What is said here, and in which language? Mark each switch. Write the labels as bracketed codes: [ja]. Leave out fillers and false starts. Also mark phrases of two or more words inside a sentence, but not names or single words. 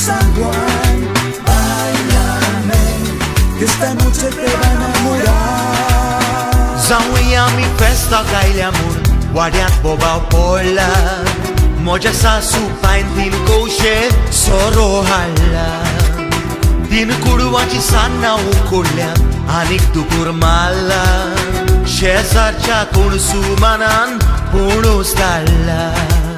[es] San Juan, báilame, que esta noche te va a enamorar. [kok] जाऊया आमी फेस्ताक आयल्या म्हूण वाड्यांत बोबाव पडला म्हज्या सासू पायन तीन कौशे सोरो हाडला तीन कुडवांची सान्नां उकडल्या आनीक दुकूर मारला शेजारच्या कोण सुमानान पोणूस धाडला